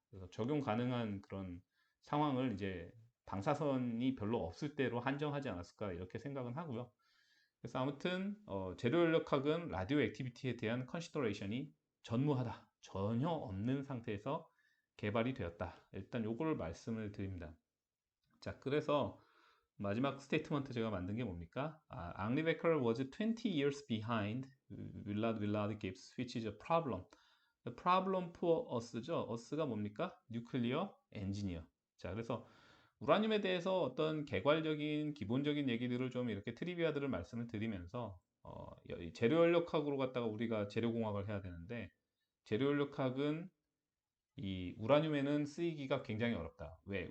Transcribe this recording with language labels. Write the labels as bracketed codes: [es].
[ko] 그래서 적용 가능한 그런 상황을 이제 방사선이 별로 없을 때로 한정하지 않았을까 이렇게 생각은 하고요. 그래서 아무튼 재료연력학은 라디오 액티비티에 대한 컨시더레이션이 전무하다, 전혀 없는 상태에서 개발이 되었다. 일단 요거를 말씀을 드립니다. 자, 그래서 마지막 스테이트먼트 제가 만든 게 뭡니까? [en] 앙리 베커럴 was 20 years behind Willard Gibbs, which is a problem. The problem for us죠. [ko] us가 뭡니까? [en] Nuclear engineer. [ko] 자, 그래서 우라늄에 대해서 어떤 개괄적인 기본적인 얘기들을 좀 이렇게 트리비아들을 말씀을 드리면서 이 재료연력학으로 갖다가 우리가 재료공학을 해야 되는데 재료연력학은 이 우라늄에는 쓰이기가 굉장히 어렵다. 왜?